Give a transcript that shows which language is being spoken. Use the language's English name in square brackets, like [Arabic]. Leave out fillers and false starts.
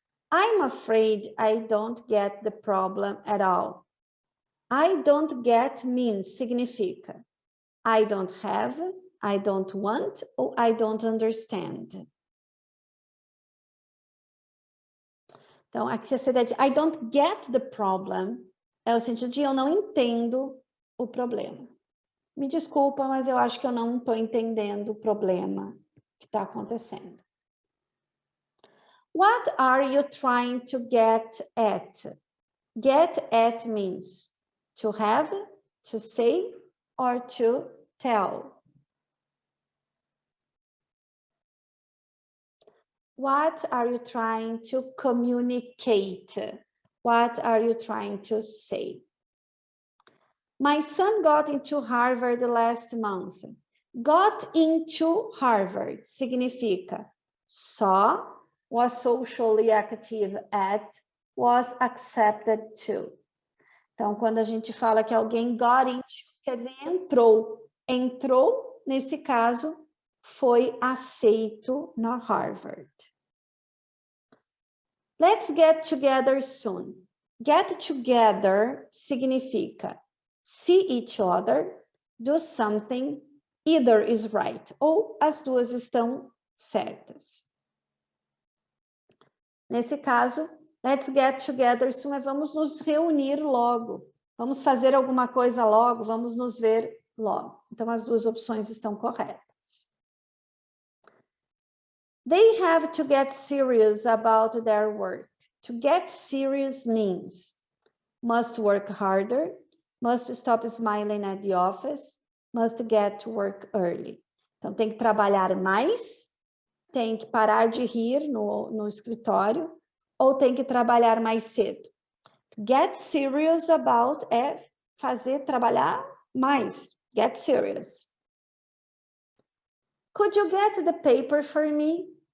[English] I'm afraid I don't get the problem at all. I don't get means, [Portuguese] significa [English] I don't have, I don't want, [Portuguese] ou [English] I don't understand. [Portuguese] Então, aqui a ideia de [English] I don't get the problem [Portuguese] é o sentido de eu não entendo o problema. Me desculpa, mas eu acho que eu não estou entendendo o problema que está acontecendo. [English] What are you trying to get at? Get at means to have, to say, or to tell. What are you trying to communicate? What are you trying to say? My son got into Harvard last month. Got into Harvard [Portuguese] significa [English] saw, was socially active at, was accepted to. [Portuguese] Então, quando a gente fala que alguém [English] got into, [Portuguese] quer dizer entrou. Entrou, nesse caso, foi aceito na Harvard. [English] Let's get together soon. Get together [Portuguese] significa [English] see each other, do something, either is right, [Portuguese] ou as duas estão certas. Nesse caso, [English] let's get together soon [Portuguese] é vamos nos reunir logo, vamos fazer alguma coisa logo, vamos nos ver logo. Então, as duas opções estão corretas. [English] They have to get serious about their work. To get serious means must work harder, must stop smiling at the office, must get to work early. [Portuguese] Então, tem que trabalhar mais, tem que parar de rir no escritório, ou tem que trabalhar mais cedo. [English] Get serious about [Portuguese] é trabalhar mais. [English] Get serious. Could you get the paper for me?